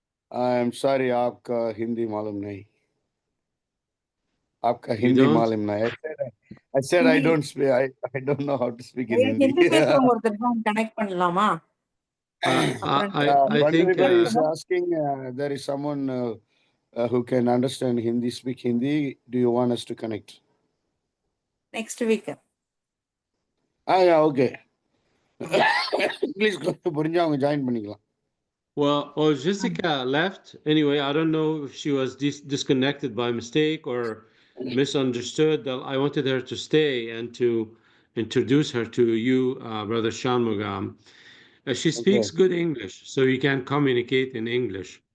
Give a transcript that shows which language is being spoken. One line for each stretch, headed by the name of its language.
English: I'm sorry,
Hindi: आपका हिंदी मालूम नहीं. आपका हिंदी मालूम नहीं.
English: I said I don't speak. I don't know how to speak in Hindi.
Tamil: Hindi பேசுறவங்க ஒருத்தர் தான் கனெக்ட் பண்ணலாமா?
English: I think is asking. There is someone who can understand Hindi, speak Hindi. Do you want us to connect? Next week. Yeah, okay.
Tamil: Please புரிஞ்சவங்க join பண்ணிக்கலாம்.
English: Well, Jessica left. Anyway, I don't know if she was disconnected by mistake or misunderstood. I wanted her to stay and to introduce her to you, Brother Shanmugam. She speaks good English, so you can communicate in English.